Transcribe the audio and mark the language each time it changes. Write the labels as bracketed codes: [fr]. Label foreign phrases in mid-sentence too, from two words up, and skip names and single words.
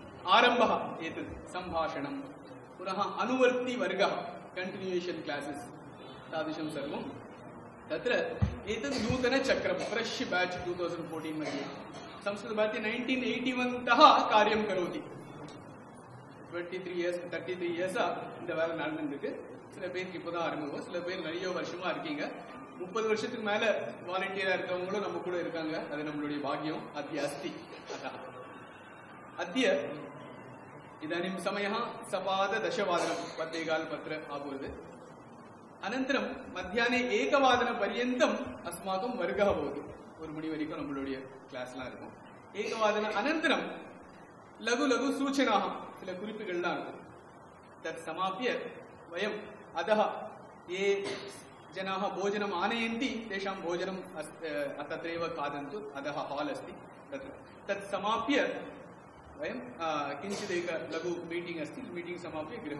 [sa] आरम्भः एतत् सम्भाषणं पुनः अनुवर्ति वर्गः [en] continuation classes [sa] तादृशं सर्वं तत्र एतत् नूतन चक्रं [en] fresh batch [sa] 2014 मध्ये संस्कृतभारती 1981 तः कार्यं करोति 33 years [ta] இந்த வேலை நடந்துட்டு இருக்கு. சில பேருக்கு இப்போதான் ஆரம்பிக்கும், சில பேர் நிறைய வருஷமா இருக்கீங்க. 30 வருஷத்துக்கு மேல வாலண்டியரா இருக்கவங்களும் நம்ம கூட இருக்காங்க. அது நம்மளுடைய பாக்கியம். [sa] अद्य अस्ति அतः अद्य इदानीं समयः सपाद दशवादनं पत्रिकाल पत्र आभूत्. अनन्तरं मध्याह्ने एकवादनपर्यन्तम् अस्माकं वर्गः भवति. [ta] ஒரு மணி வரைக்கும் நம்மளுடைய கிளாஸ்லாம் இருக்கும். [sa] एकवादन अनन्तरं लघु लघु सूचनाः [ta] சில குறிப்புகள்லாம் இருக்கும். [sa] तत् समाप्य वयम् अधः ये जनाः भोजनम् आनयन्ति तेषां भोजनं तत्रैव खादन्तु. अधः हाल् अस्ति तत् समाप्य वयं किञ्चित् एक लघु मीटिंग अस्ति. मीटिंग समाप्य गृहम्.